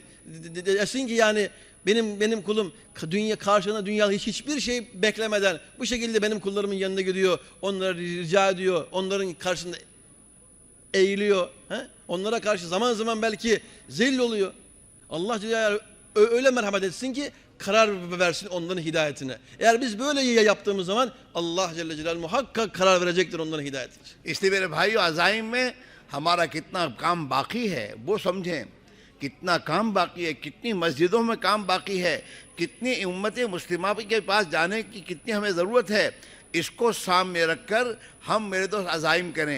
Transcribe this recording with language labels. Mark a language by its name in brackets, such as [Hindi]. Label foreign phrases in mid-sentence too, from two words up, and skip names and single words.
[Turkish] Desin ki yani benim kulum karşına dünyada hiçbir şey beklemeden bu şekilde benim kullarımın yanına gidiyor, onlara rica ediyor, onların karşısında eğiliyor. Onlara karşı zaman zaman belki zelil oluyor. Allah Celle öyle merhamet etsin ki karar versin onların hidayetine. Eğer biz böyle yaptığımız zaman Allah Celle Celaluhu muhakkak karar verecektir onların hidayetine. [Hindi] इसलिए मेरे भाइयों, अज़ाइम में हमारा कितना काम बाकी है वो समझें, कितना काम बाकी है, कितनी मस्जिदों में काम बाकी है, कितनी उम्मत मुस्लिमा के पास जाने की कितनी हमें ज़रूरत है, इसको सामने रखकर हम मेरे दोस्त अज़ाइम करें।